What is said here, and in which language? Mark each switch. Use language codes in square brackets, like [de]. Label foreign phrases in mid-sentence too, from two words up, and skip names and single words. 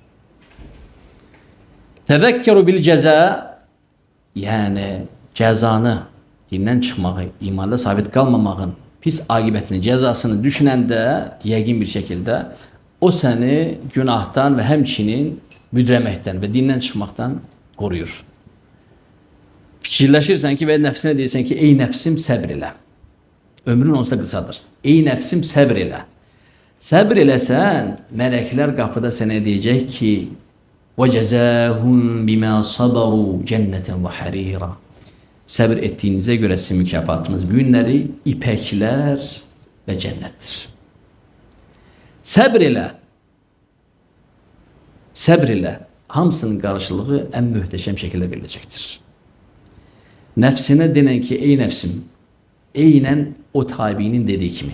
[ar] تذكر بالجزاء, [az] yəni cəzanı, dindən çıxmağı, imanla sabit qalmamağın pis aqibətini, cəzasını düşünəndə yəqin bir şəkildə o səni günahdan və həmçinin büdrəməkdən və dindən çıxmaqdan qoruyur. Fikirləşirsən ki və nəfsinə deyirsən ki, ey nəfsim səbr elə. Ömrün onsuz da qısadır. Ey nəfsim səbr elə. Səbr eləsən, mələklər qapıda sənə deyəcək ki, [ar] وَجَزَاهُمْ بِمَا صَبَرُوا جَنَّةً وَحَرِيرًا. [az] Səbr etdiyinizə görə sizin mükafatınız bu günləri ipəklər və cənnətdir. Səbr elə. Səbr elə. Hamısının qarşılığı ən möhtəşəm şəkildə veriləcəkdir. Nəfsinə denən ki, ey nəfsim, eynən o tabinin dediyi kimi.